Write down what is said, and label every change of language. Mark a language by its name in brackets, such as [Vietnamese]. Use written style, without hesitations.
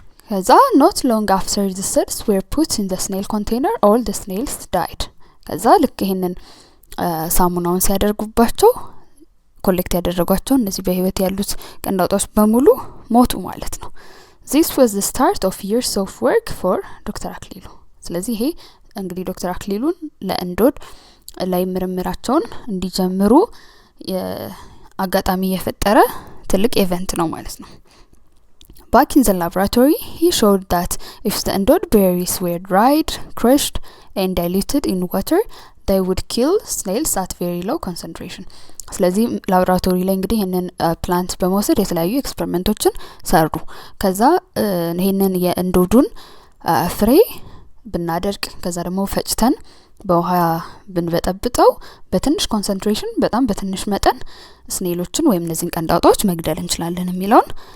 [English] ከዛ not long after the sets were put in the snail container all the snails died [Amharic] ከዛ ልክ ይሄንን ሳሙናውን ሲያደርጉባቸው ኮሌክት ያደረጓቸው እነዚህ በህይወት ያሉት ቀንዳውጣዎች በሙሉ ሞቱ ማለት ነው [English] This was the start of years of work for Dr. Aklilu [Amharic] ስለዚህ ይሄ እንግዲህ ዶክተር አክሊሉን ለእንዶድ ላይ ምርምራቸውን እንዲጀምሩ አጋጣሚ የፈጠረ ትልቅ ኢቨንት ነው ማለት ነው [English] Back in the laboratory, he showed that if the endod berries were dried, crushed, and diluted in water, they would kill snails at very low concentration. [Amharic] ስለዚህ ላብራቶሪ ላይ እንግዲህ ይሄንን ፕላንት በመውሰድ የተለያዩ ኤክስፐሪመንቶችን ሰሩ ከዛ ይሄንን የእንዶዱን ፍሬ ብናደርቅ ከዛ ደግሞ ፈጭተን በውሃ ብንበጠብጠው በትንሽ ኮንሰንትሬሽን በጣም በትንሽ መጠን ስኔሎችን ወይም እነዚህን ቀንዳውጣዎች መግደል እንችላለን የሚለውን